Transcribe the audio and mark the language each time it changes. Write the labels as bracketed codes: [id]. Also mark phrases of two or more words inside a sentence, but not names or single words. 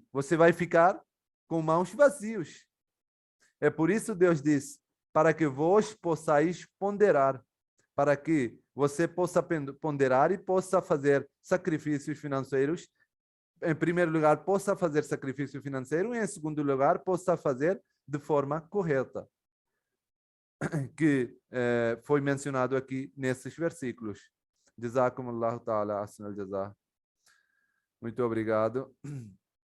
[pt] Você vai ficar com mãos vazios. É por isso Deus diz, para que vos possais ponderar, para que você possa ponderar e possa fazer sacrifícios financeiros. Em primeiro lugar, possa fazer sacrifício financeiro e, em segundo lugar, possa fazer de forma correta, que foi mencionado aqui nesses versículos. [ar] جزاكم الله تعالى أسنى الجزاء. [pt] Muito obrigado.